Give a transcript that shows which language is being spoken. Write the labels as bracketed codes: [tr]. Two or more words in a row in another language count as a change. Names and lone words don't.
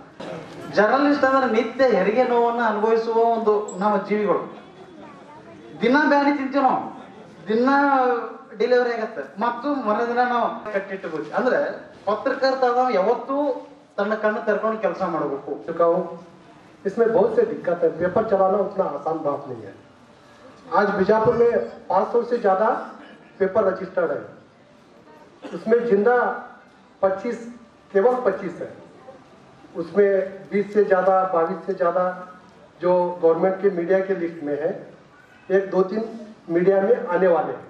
[kn] ಜರ್ನಲಿಸ್ಟ್ ಅಂದ್ರೆ ನಿತ್ಯ ಹೆರಿಗೆ ನೋವನ್ನು ಅನುಭವಿಸುವ ಒಂದು ನಾವು ಜೀವಿಗಳು. ದಿನ ಬ್ಯಾನಿ ತಿಂತೀವಿ ನಾವು, ದಿನ ಡಿಲಿವರಿ ಆಗತ್ತೆ, ಮತ್ತು ಮನೆ ದಿನ ನಾವು ಕಟ್ಟಿಟ್ಟುಬೋದು. ಅಂದ್ರೆ ಪತ್ರಕರ್ತ ಯಾವತ್ತೂ ತನ್ನ ಕಣ್ಣು ತೆರ್ಕೊಂಡು ಕೆಲಸ ಮಾಡಬೇಕು. [hi] इसमें बहुत से दिक्कत है। पेपर चलाना उतना आसान बात नहीं है। आज बीजापुर में 500 से ज़्यादा पेपर रजिस्टर्ड है, उसमें जिंदा 25 केवल 25 है, उसमें 20 से ज़्यादा 22 से ज़्यादा जो गवर्नमेंट के मीडिया के लिस्ट में है, 1-2-3 मीडिया में आने वाले हैं।